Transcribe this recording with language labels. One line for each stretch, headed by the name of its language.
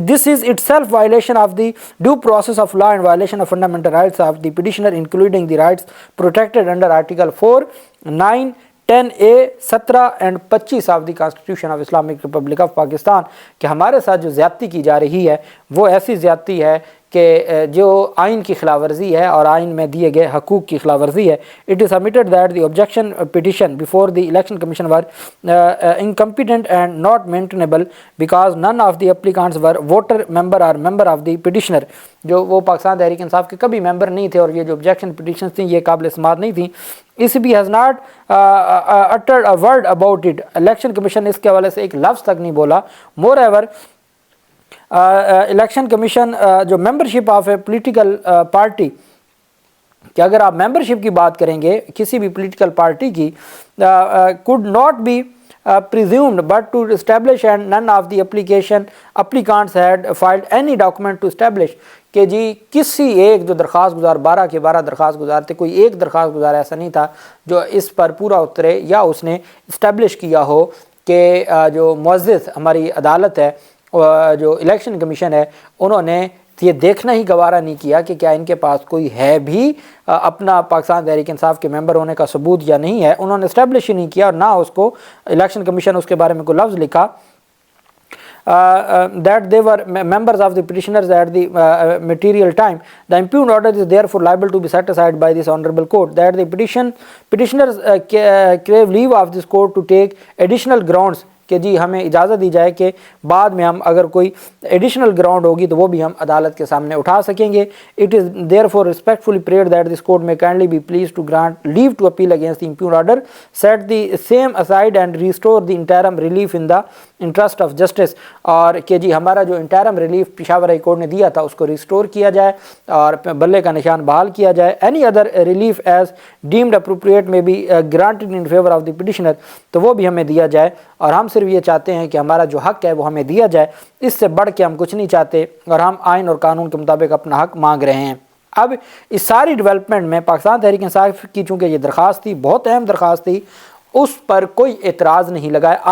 English: This is itself violation of the due process of law and violation of fundamental rights of the petitioner including the rights protected under article 4, 9, 10A, 17 and 25 of the constitution of Islamic Republic of Pakistan.
Urdu: کہ ہمارے ساتھ جو زیادتی کی جا رہی ہے وہ ایسی زیادتی ہے کہ جو آئین کی خلاف ورزی ہے اور آئین میں دیے گئے حقوق کی خلاف ورزی ہے.
English: It is submitted that the objection petition before the election commission were incompetent and not maintainable because none of the applicants were voter member or member of the petitioner.
Urdu: جو وہ پاکستان تحریک انصاف کے کبھی ممبر نہیں تھے اور یہ جو objection petitions تھیں یہ قابل سماعت نہیں تھیں.
English: ECB has not uttered a word about it.
Urdu: Election commission اس کے حوالے سے ایک لفظ تک نہیں بولا. Moreover, الیکشن کمیشن جو
English: membership of a political party,
Urdu: کہ اگر آپ ممبرشپ کی بات کریں گے کسی بھی پولیٹیکل پارٹی کی,
English: could not be presumed but to establish and none of the applicants had filed any document to establish.
Urdu: کہ جی کسی ایک جو درخواست گزار 12 کے 12 درخواست گزار تھے, کوئی ایک درخواست گزار ایسا نہیں تھا جو اس پر پورا اترے یا اس نے اسٹیبلش کیا ہو کہ جو معزز ہماری عدالت ہے جو الیکشن کمیشن ہے انہوں نے یہ دیکھنا ہی گوارا نہیں کیا کہ کیا ان کے پاس کوئی ہے بھی اپنا پاکستان تحریک انصاف کے ممبر ہونے کا ثبوت یا نہیں ہے. انہوں نے اسٹیبلش ہی نہیں کیا اور نہ اس کو الیکشن کمیشن اس کے بارے میں کوئی لفظ لکھا.
English: That they were members of the petitioners at the material time. The impugned order is therefore liable to be set aside by this honorable court. That the petitioners crave leave of this court to take additional grounds
Urdu: کہ جی ہمیں اجازت دی جائے کہ بعد میں ہم اگر کوئی ایڈیشنل گراؤنڈ ہوگی تو وہ بھی ہم عدالت کے سامنے اٹھا سکیں گے.
English: It is therefore respectfully prayed that this court may kindly be pleased to grant leave to appeal against the impugned order, set the same aside and restore the interim relief in the interest of justice.
Urdu: اور کہ جی ہمارا جو interim relief Peshawar high court نے دیا تھا اس کو restore کیا جائے اور بلے کا نشان بحال کیا جائے.
English: Any other relief as deemed appropriate may be granted in favor of the petitioner.
Urdu: تو وہ بھی ہمیں دیا جائے اور ہم صرف یہ چاہتے ہیں کہ ہمارا جو حق ہے وہ ہمیں دیا جائے. اس سے بڑھ کے ہم کچھ نہیں چاہتے اور ہم آئین اور قانون کے مطابق اپنا حق مانگ رہے ہیں. اب اس ساری ڈیولپمنٹ میں پاکستان تحریک انصاف کی چونکہ یہ درخواست تھی، بہت اہم درخواست تھی، اس پر کوئی اعتراض نہیں لگا ہے.